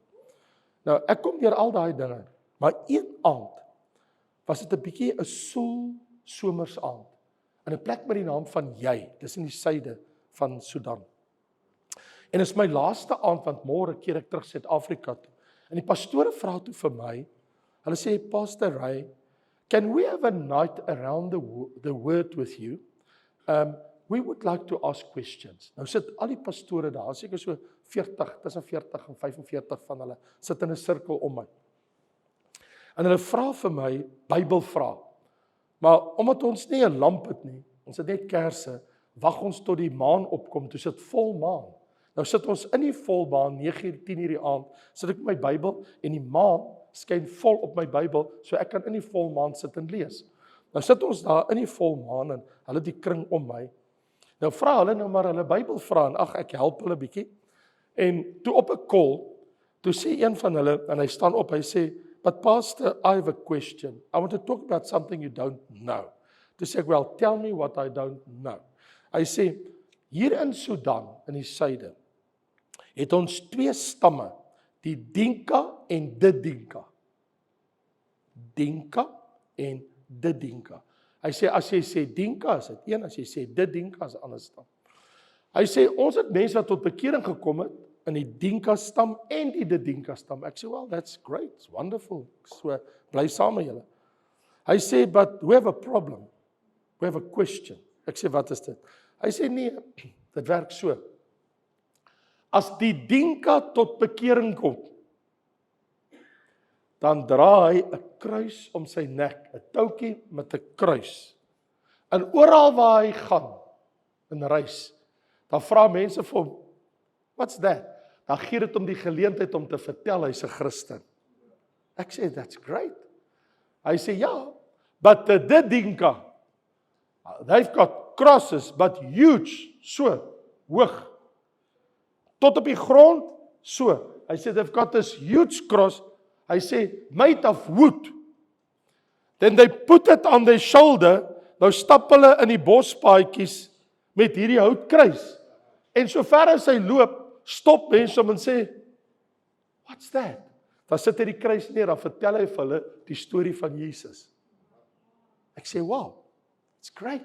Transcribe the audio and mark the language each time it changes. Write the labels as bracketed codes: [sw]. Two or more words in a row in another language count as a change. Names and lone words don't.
[af] Nou, ek kom deur al daai dinge, maar een aand, was dit 'n bietjie 'n soel somersaand, in 'n plek met die naam van Jy, dis in die suide van Sudan. En is my laaste aand, want môre keer ek terug Suid-Afrika toe. En die pastore vra toe vir my, hulle sê, [en] Pastor Ray, can we have a night around the word with you? We would like to ask questions. [af] Nou sit al die pastore daar, seker so 40, tussen 40 en 45 van hulle, sit in 'n sirkel om my. En hulle vra vir my Bybelvrae. Maar omdat ons nie 'n lamp het nie, ons het net kersse, wag ons tot die maan opkom, toe sit vol maan. Nou sit ons in die volmaan, 9:00, 10:00 die aand, sit ek met my Bybel, en die maan skyn vol op my Bybel, so ek kan in die volmaan sit en lees. Nou sit ons daar in die volmaan, en hulle die kring om my. Nou vra hulle nou maar hulle Bybelvrae, en ag, ek help hulle bietjie. En toe op 'n call, toe sê een van hulle, en hy staan op, hy sê, [en] but Pastor, I have a question. I want to talk about something you don't know. [af] Toe sê ek, [en] well, tell me what I don't know. [af] Hy sê, hier in Sudan, in die suide, het ons 2 stamme, die Dinka en die Dinka. Dinka en die Dinka. Hy sê, as jy sê Dinka, is dit een, as jy sê die Dinka, is 'n ander stam. Hy sê, ons het mense wat tot bekering gekom het, in die Dinka stam en die Dinka stam. Ek sê, [en] well, that's great, it's wonderful. So, [af] bly saam met julle. Hy sê, [en] but we have a problem. We have a question. [af] Ek sê, wat is dit? Hy sê, nee, dit werk so. As die Dinka tot bekering kom, dan dra hy 'n kruis om sy nek, 'n toutjie met 'n kruis. En oral waar hy gaan, in reis, dan vra mense vir hom, [en] what's that? [af] Dan gee dit hom die geleentheid om te vertel, hy's 'n Christen. Ek sê, [en] that's great. [af] Hy sê, ja, [en] but the Dinka, they've got crosses, but huge, so, [af] hoog, tot op die grond, so. Hy sê, [en] they've got this huge cross, [af] hy sê, [en] made of wood. Then they put it on their shoulder, [af] nou stap hulle in die bospaadjies met hierdie houtkruis. En so ver as hy loop, stop mense om en sê, [en] what's that? [af] Dan sit hy die kruis neer, dan vertel hy vir hulle die storie van Jesus. Ek sê, [en] wow, it's great.